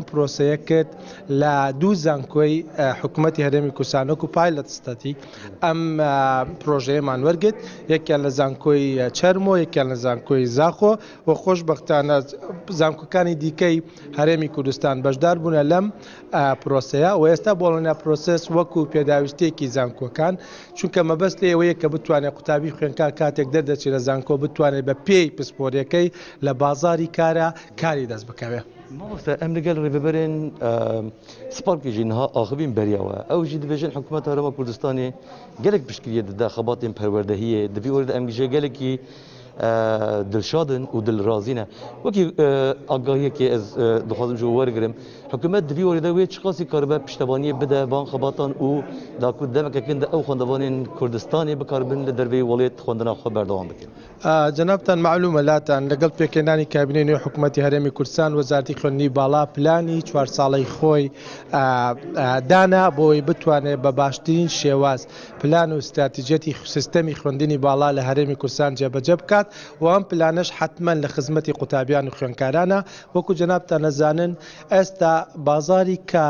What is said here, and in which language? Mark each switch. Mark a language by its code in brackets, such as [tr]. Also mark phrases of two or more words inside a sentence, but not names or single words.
[ckb] پرۆسەیە کرد لە دوو زانکۆی حکوومەتی هەرێمی کوردستان وەکو پایلەت ستەتی ئەم پرۆژەیەمان وەرگرت یەکیان لە زانکۆی چەرمۆ یەکیان لە زانکۆی زاخۆ و خۆشبەختانە زانکۆکانی دیکەی هەرێمی کوردستان بەشدار بوونە لەم پرۆسەیە و ئێستا بۆڵۆنیا پرۆسس وەکو پێداویستێکی زانکۆکان چونکە مەبەست لێ ئەوەیە کە بتوانێت قوتابی خوێندکار کاتێک دەردەچێت لە زانکۆ بتوانێت بە پێی پسپۆرەکەی لە بازاری کارە کاری دەست بکەوێت. [ku] مامۆستا ئەم لەگەڵ ڕێبەرێن سپارکی ژینها ئاخبین بەریەوە ئەو ژی دەبێژن حکوومەت هەرێما کوردستانی gelek piştgiriye dida xebatên perwerdehiyê divî were de em jê gelekî dilşadin û dilrazîne wekî agahiyekê ez dixwazim ji wergirim hikûmet divî were de wê çiqasî karibe piştevaniyê bide van xebatan û da ku demekekin de ew xwendevanên Kurdistanê bikarbin li derveyê welêt xwendina xwe berdewam bikin. [ckb] جەنابتان معلومە لاتان لەگەڵ پێکهێنانی کابینەی نوێ حکوومەتی هەرێمی کوردستان وەزارەتی خوێندنی باڵا پلانی 4 ساڵەی خۆی دانا بۆی بتوانێت بە باشترین شێواز پلان و استراتیژەتی سیستەمی خوێندنی باڵا لە هەرێمی کوردستان جێبەجێ بکات و ئەم پلانش حتمما لە خزمەتی قوتابیان و خوێنکارانە وەکو جەنابتان نەزانن ئێستا بازاری کار